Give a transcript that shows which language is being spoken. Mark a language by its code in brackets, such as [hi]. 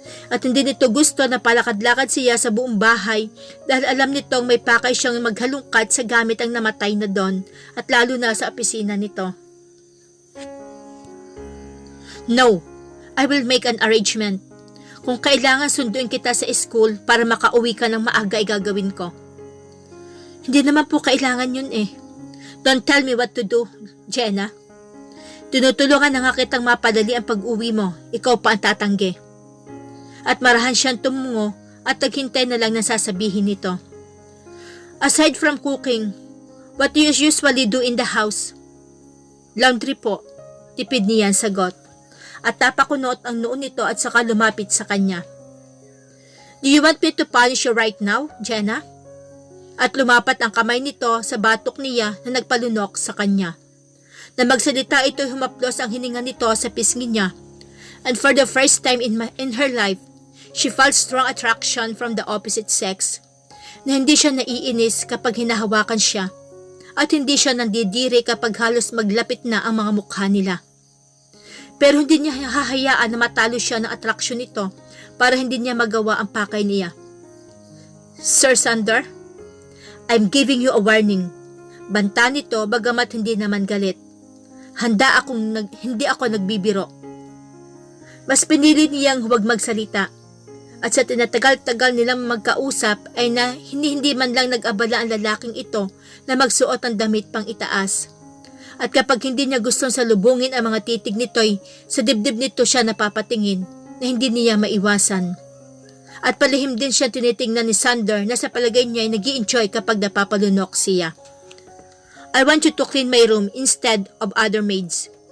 [tl] At hindi nito gusto na palakad-lakad siya sa buong bahay dahil alam nitong may pakay siyang maghalungkat sa gamit ang namatay na Don at lalo na sa opisina nito. [en] No, I will make an arrangement. [tl] Kung kailangan sunduin kita sa school para makauwi ka ng maaga ay gagawin ko. Hindi naman po kailangan yun eh. [en] Don't tell me what to do, Jenna. [tl] Tinutulungan na nga kitang mapadali ang pag-uwi mo, ikaw pa ang tatanggi. At marahan siyang tumungo at naghintay na lang ng sasabihin nito. [en] Aside from cooking, what do you usually do in the house? [tl] Laundry po, tipid niya ang sagot. At tapakunot ang noon nito at saka lumapit sa kanya. [en] Do you want me to punish you right now, Jenna? [tl] At lumapat ang kamay nito sa batok niya na nagpalunok sa kanya. Na magsalita ito'y humaplos ang hininga nito sa pisngi niya. [en] And for the first time in her life, she felt strong attraction from the opposite sex, [tl] na hindi siya naiinis kapag hinahawakan siya, at hindi siya nandidiri kapag halos maglapit na ang mga mukha nila. Pero hindi niya hahayaan na matalo siya ng atraksyon nito para hindi niya magawa ang pakay niya. [en] Sir Sander, I'm giving you a warning. [tl] Banta nito bagamat hindi naman galit. Hindi ako nagbibiro. Mas pinili niyang huwag magsalita. At sa tinatagal-tagal nilang magkausap ay na hindi man lang nag-abala ang lalaking ito na magsuot ng damit pang itaas. At kapag hindi niya gustong salubungin ang mga titig nito'y sa dibdib nito siya napapatingin na hindi niya maiwasan. At palihim din siya tinitingnan ni Sander na sa palagay niya ay nag-i-enjoy kapag napapalunok siya. [en] I want you to clean my room instead of other maids.